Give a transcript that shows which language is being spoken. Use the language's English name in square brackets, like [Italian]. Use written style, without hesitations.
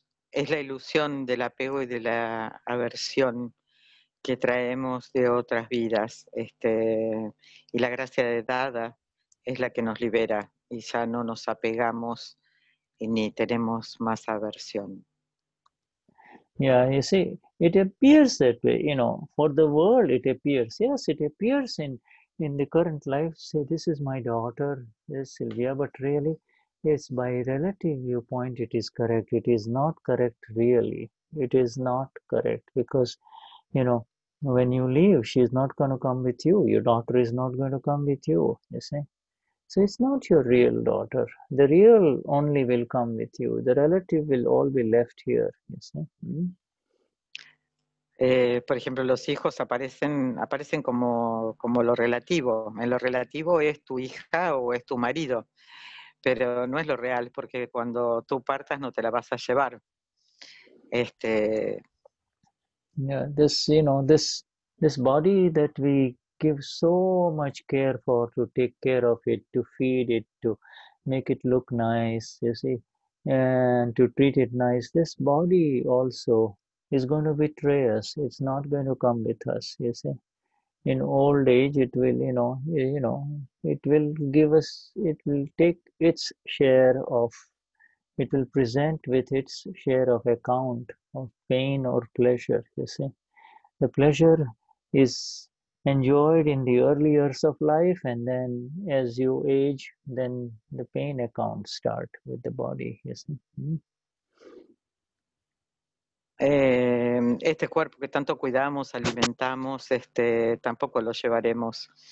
[Spanish] Es la ilusión del apego y de la aversión que traemos de otras vidas. Y la gracia de Dada es la que nos libera y ya no nos apegamos y ni tenemos más aversión. [English] Yeah, you see, it appears that way, you know, for the world it appears. Yes, it appears in the current life, say, this is my daughter, yes, Sylvia, but really, yes, by relative viewpoint, it is correct. It is not correct really. It is not correct because, you know, when you leave, she is not going to come with you. Your daughter is not going to come with you, you see. So it's not your real daughter. The real only will come with you. The relative will all be left here, you see. [Spanish] Por ejemplo, los hijos aparecen como lo relativo. En lo relativo es tu hija o es tu marido, pero no es lo real, porque cuando tú partas no te la vas a llevar. [English] Yeah, this, you know, this body that we give so much care for, to take care of it, to feed it, to make it look nice, you see, and to treat it nice, this body also is going to betray us. It's not going to come with us, you see. In old age, it will, it will give us, it will take its share of, it will present with its share of account of pain or pleasure, you see. The pleasure is enjoyed in the early years of life, and then as you age, then the pain accounts start with the body, you see. [Spanish] Este cuerpo que tanto cuidamos, alimentamos, tampoco lo llevaremos.